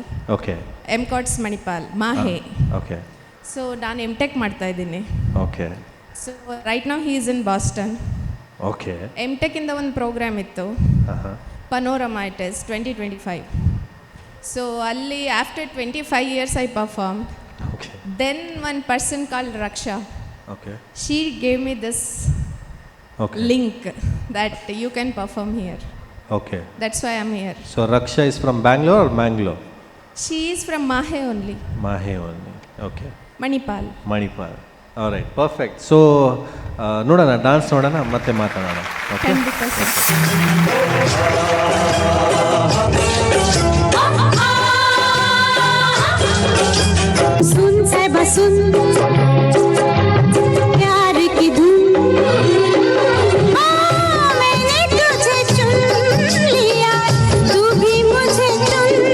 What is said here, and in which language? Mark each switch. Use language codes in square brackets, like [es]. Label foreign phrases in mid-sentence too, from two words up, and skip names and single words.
[kn] ಓಕೆ. MCOTS ಮಣಿಪಾಲ್ ಮಾಹೆ. ಓಕೆ. ಸೊ ನಾನು MTech ಮಾಡ್ತಾ ಇದ್ದೀನಿ. ಓಕೆ. [en] so right now he is in Boston. ಓಕೆ. [kn] MTech ಇಂದ ಒಂದು ಪ್ರೋಗ್ರಾಮ್ ಇತ್ತು, ಪನೋರಮಾ [en] it is [kn] 2025. [en] ಸೊ ಅಲ್ಲಿ ಆಫ್ಟರ್ 25 years I performed. Okay. Then one person called Raksha. Okay. She gave me this link that you can perform here. Okay. That's why I'm here. So Raksha is from Bangalore or Mangalore? She is from Mahe only. Mahe only. Okay. Manipal. [kn] Manipal. [en] All right. Perfect. So [kn] ನೋಡೋಣ, ಡಾನ್ಸ್ ನೋಡೋಣ, ಮತ್ತೆ ಮಾತಾಡೋಣ. ಓಕೆ. [hi] सुन से बसुन प्यार की धुन, मैंने तुझे चुन लिया, तू भी मुझे चुन.